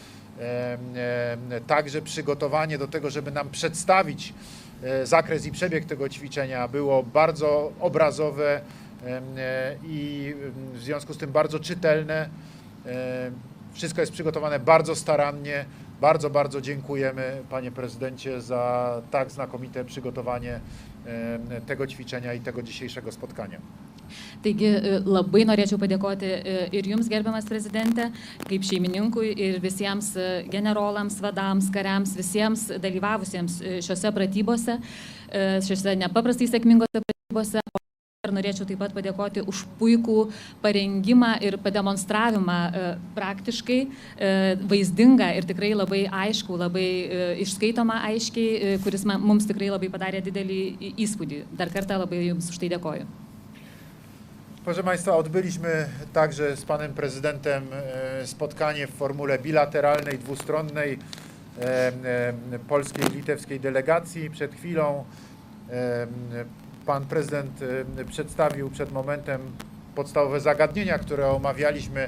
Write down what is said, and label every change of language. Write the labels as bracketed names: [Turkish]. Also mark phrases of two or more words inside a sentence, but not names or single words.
[Polish] Także przygotowanie do tego, żeby nam przedstawić zakres i przebieg tego ćwiczenia było bardzo obrazowe i w związku z tym bardzo czytelne. Wszystko jest przygotowane bardzo starannie. Bardzo, bardzo dziękujemy, panie prezydencie, za tak znakomite przygotowanie tego ćwiczenia i tego dzisiejszego spotkania. [Lithuanian] Taigi labai norėčiau padėkoti ir jums, gerbiamas prezidente, kaip šeimininkui ir visiems generolams, vadams, kariams, visiems dalyvavusiems šiuose pratybose, šiuose nepaprastai sėkmingose pratybose. dar norėčiau taip pat padėkoti už puikų parengimą ir pademonstravimą praktiškai, vaizdingą ir tikrai labai aišku, labai išskaitomą aiškiai, kuris mums tikrai labai padarė didelį įspūdį. Dar kartą labai Jums už tai dėkoju. [Polish] Proszę Państwa, odbyliśmy także z Panem Prezydentem spotkanie w formule bilateralnej, dwustronnej polskiej i litewskiej delegacji. Przed chwilą Pan Prezydent przedstawił przed momentem podstawowe zagadnienia, które omawialiśmy.